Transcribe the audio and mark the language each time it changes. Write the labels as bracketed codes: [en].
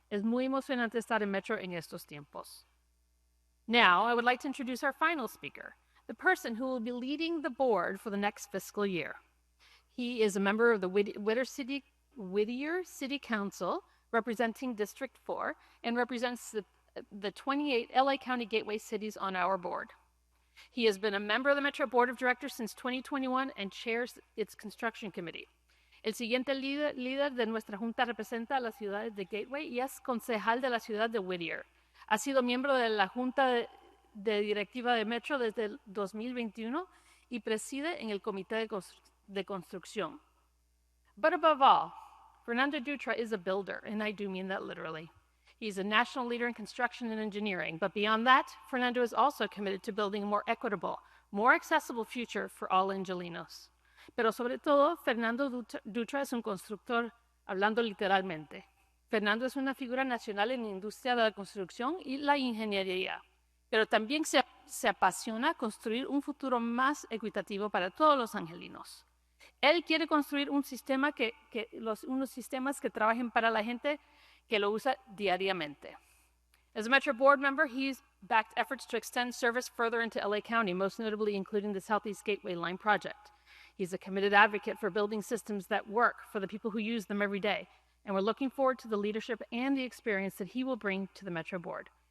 [es] Es muy emocionante estar en Metro en estos tiempos. [en] Now, I would like to introduce our final speaker, the person who will be leading the board for the next fiscal year. He is a member of the Whittier City Council, representing District 4, and represents the 28 LA County Gateway cities on our board. He has been a member of the Metro Board of Directors since 2021 and chairs its construction committee. [es] El siguiente líder de nuestra junta representa a las ciudades de Gateway y es concejal de la ciudad de Whittier. Ha sido miembro de la junta de directiva de Metro desde el 2021 y preside en el comité de construcción. [en] But above all, Fernando Dutra is a builder, and I do mean that literally. He's a national leader in construction and engineering, but beyond that, Fernando is also committed to building a more equitable, more accessible future for all Angelinos. [es] Pero sobre todo, Fernando Dutra es un constructor, hablando literalmente. Fernando es una figura nacional en la industria de la construcción y la ingeniería, pero también se apasiona construir un futuro más equitativo para todos los angelinos. Él quiere construir un sistema unos sistemas que trabajen para la gente que lo usa diariamente. [en] As a Metro board member, he's backed efforts to extend service further into LA County, most notably including the Southeast Gateway Line project. He's a committed advocate for building systems that work for the people who use them every day, and we're looking forward to the leadership and the experience that he will bring to the Metro board.